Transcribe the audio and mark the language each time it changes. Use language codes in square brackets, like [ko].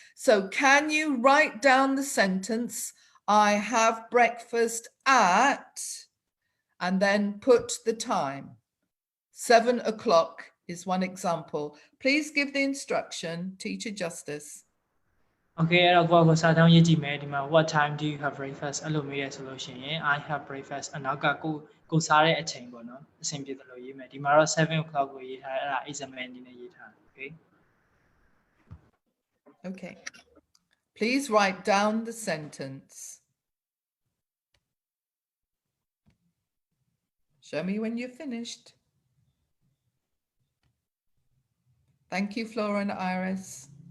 [en] So can you write down the sentence? I have breakfast at, and then put the time. 7 o'clock is one example. Please give the instruction, Teacher Justice. [my] Okay အဲ့တော့ကိုစာတောင်းရေးကြည့်မယ်ဒီမှာ [en] what time do you have breakfast [my] အဲ့လိုမေးရဆိုလို့ရှိရင် [en] I have breakfast [my] အနောက်ကကိုစားတဲ့အချိန်ပေါ့နော်အဆင်ပြေတယ်လို့ရေးမယ်ဒီမှာတော့ 7 o'clock ကိုရေးထားတယ်အဲ့ဒါ example အနေနဲ့ရေးထားတယ် okay [en] Okay. Please write down the sentence. Show me when you're finished. Thank you, Flora and Iris.